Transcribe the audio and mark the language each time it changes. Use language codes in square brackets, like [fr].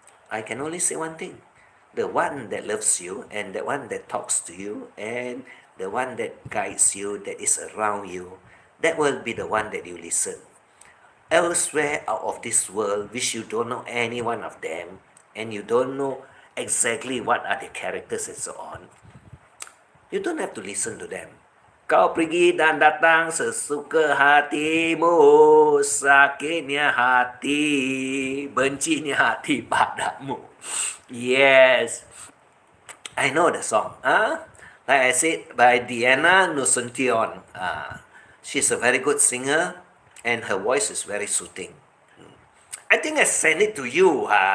[en] I can only say one thing. The one that loves you and the one that talks to you and the one that guides you, that is around you, that will be the one that you listen. Elsewhere out of this world, which you don't know any one of them, and you don't know exactly what are the characters and so on, you don't have to listen to them. [ms] Kau pergi dan datang sesuka hatimu, sakitnya hati, bencinya hati padamu. [en] Yes, I know the song. Like I said, by Diana Nusuntion. She's a very good singer, and her voice is very soothing. I think I sent it to you.